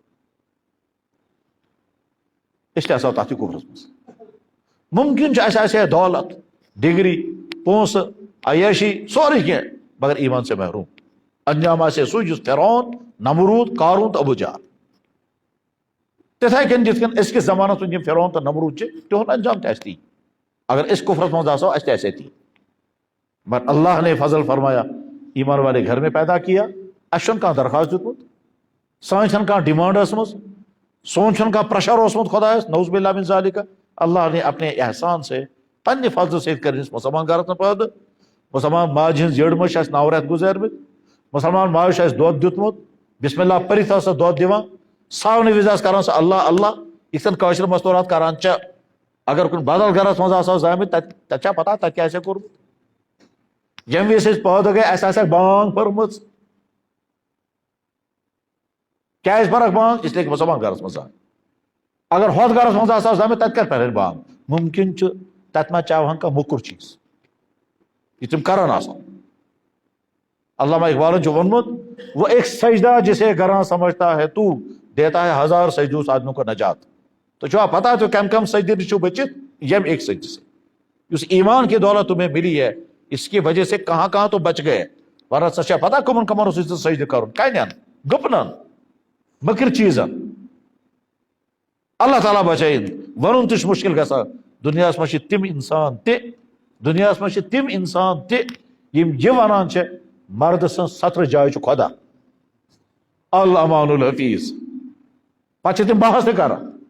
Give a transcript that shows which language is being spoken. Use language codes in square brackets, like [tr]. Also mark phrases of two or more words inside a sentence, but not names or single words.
[ks] أسۍ تہِ آسو تتھٕے کُفرس منٛز ممکن چھُ اَسہِ آسہِ ہے دولت ڈگری پونٛسہٕ عیٲشی سورُے کینٛہہ مگر [ur] ایمان سے محروم [ks] انجام آسہِ ہے سُے یُس فرعون نمروٗد قارون تہٕ ابوٗ جہل تِتھے کٔنۍ یِتھ کٔنۍ أزکِس زمانس منٛز یِم فرعون تہٕ نمروٗد چھِ تِہُنٛد انجام تہِ آسہِ تی اگر أسۍ کُفرس منٛز آسو اَسہِ تہِ آسہِ ہے تی مگر [ur] اللہ نے فضل فرمایا ایمان والے گھر میں پیدا کیا [ks] اَسہِ چھُنہٕ کانٛہہ درخواست دیُتمُت سٲنۍ چھنہٕ کانٛہہ ڈِمانڈ ٲسمٕژ سون چھُنہٕ کانٛہہ پریشر اوسمُت خۄدایس [ar] نعوذ باللہ من ذالِکہ [ur] اللہ نے اپنے احسان سے [ks] پننہِ فضلہٕ سۭتۍ کٔرِنۍ أسۍ مُسلمان گرس منٛز پٲدٕ مُسلمان ماجہِ ہٕنٛز یٔڈ منٛز چھِ اَسہِ 9 رٮ۪تھ گُزٲرمٕتۍ مُسلمان ماجہِ چھُ اَسہِ دۄد دیُتمُت بسم اللہ پٔرِتھ ٲس سۄ دۄد دِوان ساونہٕ وِزِ آسہِ کران سۄ اللہ اللہ یِتھ کٔنۍ کٲشِر مستوٗرات کران چھِ اگر کُنہِ بدل گرس منٛز آسو زامٕتۍ تتہِ چھا پتہ تتہِ کیٛاہ آسہِ ہے کوٚرمُت ییٚمہِ وِزِ أسۍ پٲدٕ گٔے اَسہِ آسہِ ہے بانگ پٔرمٕژ کیازِ پٔرٕکھ بانگ اسلیے کہِ مُسلمان گرس منٛز آے اگر ہۄتھ گرس منٛز آسہو زامٕتۍ تتہِ کتہِ پرن بانگ ممکن چھُ تتہِ ما چاوہن کانٛہہ موٚکُر چیٖز یہِ تِم کران آسان علامہ اقبالن چھُ ووٚنمُت [ur] وہ ایک سجدہ جسے گراں سمجھتا ہے تو دیتا ہے 1000 سجدوں سے آدمیوں کو نجات [ks] تو چھو پتا تو کم کم سجدے چھو بچت یم [ur] ایک سجدے سے اس ایمان کی دولت تمہیں ملی ہے اس کی وجہ سے کہاں کہاں تو بچ گئے ورنہ [ks] سچا پتا کمن کمن سجدہ کرن کن گپنن مکر چیزن اللہ تعالیٰ بچائن ون تہ مشکل گژھان دنیاہس منٛز چھِ تِم انسان تہِ دنیاہس منٛز چھِ تِم انسان تہِ یِم یہِ ونان چھِ مرد سٕنٛز 17 جایہِ چھُ خۄدا [ar] الامان الحفیظ [ks] پتہٕ چھِ تِم بحث تہِ کران